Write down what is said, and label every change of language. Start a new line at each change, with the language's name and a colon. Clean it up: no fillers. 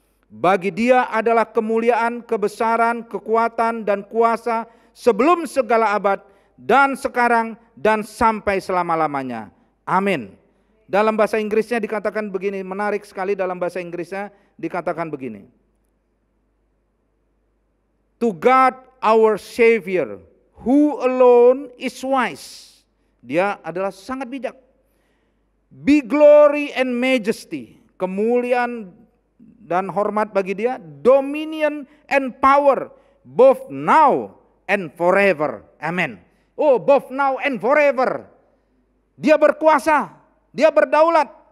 Indonesian: Bagi Dia adalah kemuliaan, kebesaran, kekuatan dan kuasa sebelum segala abad dan sekarang dan sampai selama-lamanya. Amin. Dalam bahasa Inggrisnya dikatakan begini, menarik sekali dalam bahasa Inggrisnya dikatakan begini.
English: To God our Savior, who alone is wise.
Indonesian: Dia adalah sangat bijak.
English: Be glory and majesty,
Indonesian: kemuliaan dan hormat bagi Dia,
English: dominion and power, both now and forever. Amen. Oh, both now and forever.
Indonesian: Dia berkuasa, Dia berdaulat.